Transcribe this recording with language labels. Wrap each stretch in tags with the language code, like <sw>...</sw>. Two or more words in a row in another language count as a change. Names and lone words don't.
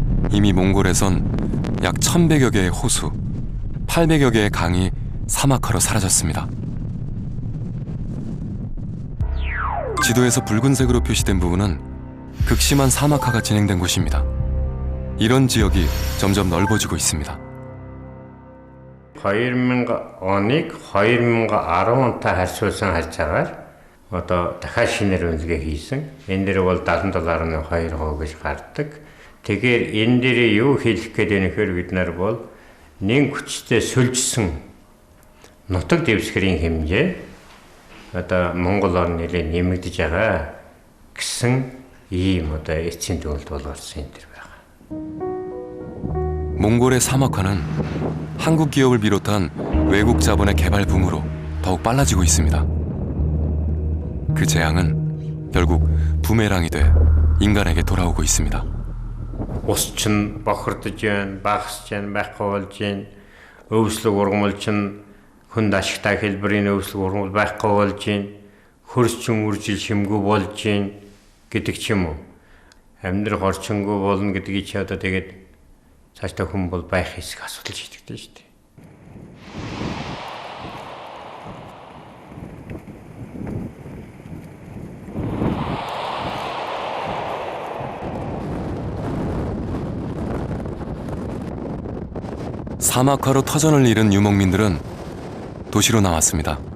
<ko>이미 몽골에선 약 1,100여 개의 호수, 800여 개의 강이 사막화로 사라졌습니다. 지도에서 붉은색으로 표시된 부분은 극심한 사막화가 진행된 곳입니다. 이런 지역이 점점 넓어지고 있습니다.</ko> <mn>2000-ыг 2010-тай харьцуулсан харьцаагаар одоо дахиад шинээр үнэлгээ хийсэн. Энэ дээр бол 77.2% гэж гардаг. Тэгэхээр энэ дээр юу хэлэх гээд байна гэхээр бид нар бол нэг хүчтэй сүлжсэн нутаг дэвсгэрийн хэмжээ одоо Монгол орн нэлээд нэмэгдэж байгаа гэсэн ийм одоо эцсийн дүгнэлт болгосон энэ төр байгаа.</mn> <ko>몽골의 사막화는 한국 기업을 비롯한 외국 자본의 개발 붐으로 더욱 빨라지고 있습니다. 그 재앙은 결국 부메랑이 돼 인간에게 돌아오고 있습니다.</ko> <mn>Ус чинь бохирдож байна, багасж байна, байхгүй болж байна. Өвслөг ургамал чинь хүнд ашигтай хэлбэрийн өвслөг ургамал байхгүй болж байна. Хөрс чинь үржил шимгүй болж байна гэдэг ч юм уу. Амьдрах орчингүй болно гэдгийг чи одоо тэгээд цаашдаа хүн бол байх хэсэг асуудал шийдэгдэж шүү дээ.</mn> <ko>사막화로 터전을 잃은 유목민들은 도시로 나왔습니다.</ko>